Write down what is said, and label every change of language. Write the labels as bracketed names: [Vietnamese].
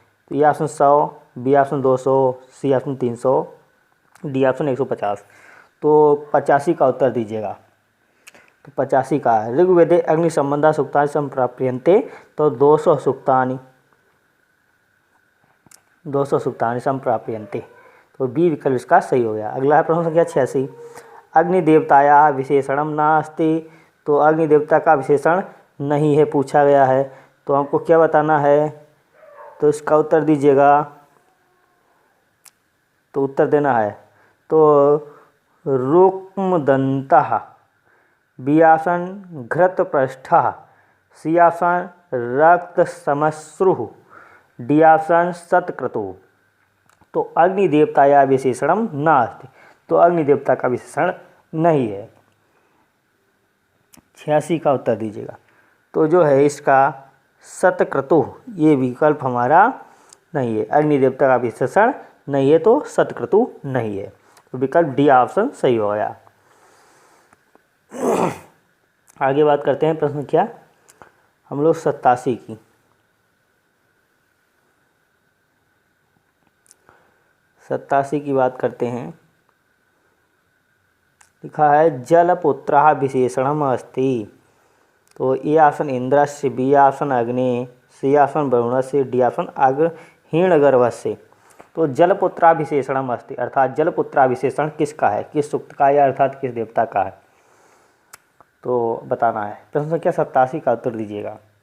[Hindi] तो ये option 100, B option 200, C option 300, D option 150। तो 85 का उत्तर दीजिएगा। तो 85 का [Sanskrit] ऋग्वेदे अग्नि संबंधा सूक्तानि संप्राप्यन्ते, [Hindi] तो [Sanskrit] 200 सूक्तानि संप्राप्यन्ते। [Hindi] तो बी विकल्प इसका सही हो गया। अगला है प्रश्न संख्या 86। [Sanskrit] अग्निदेवताया विशेषणम नास्ति। [Hindi] तो अग्निदेवता का विशेषण नहीं है पूछा गया है, तो हमको क्या बताना है? तो इसका उत्तर दीजिएगा। तो उत्तर देना है तो रुक्मदंतः, B option घृतपृष्ठः, C option रक्तश्मश्रुः, D option शतक्रतुः। [Sanskrit] तो अग्निदेवताया विशेषणम नास्ति। [Hindi] तो अग्निदेवता का विशेषण नहीं है। 86 का उत्तर दीजिएगा। तो जो है इसका शतक्रतुः, ये विकल्प हमारा नहीं है। अग्निदेवता का विशेषण नहीं है, तो शतक्रतुः नहीं है। तो विकल्प डी ऑप्शन सही हो गया। आगे बात करते हैं प्रश्न क्या हम लोग 87 की। 87 की बात करते हैं। [Sanskrit] लिखा है जलपुत्रः विशेषणम अस्ति। [Hindi] तो ए ऑप्शन इंद्रस्य, बी ऑप्शन अग्नि, सी ऑप्शन वरुणस्य, डी ऑप्शन हिरण्यगर्भस्य। तो [Sanskrit] जलपुत्रा विशेषणम अस्ति, [Hindi] अर्थात जलपुत्रा विशेषण किसका है, किस सूक्त का है, अर्थात किस देवता का है, तो बताना है। प्रश्न संख्या 87 का उत्तर दीजिएगा।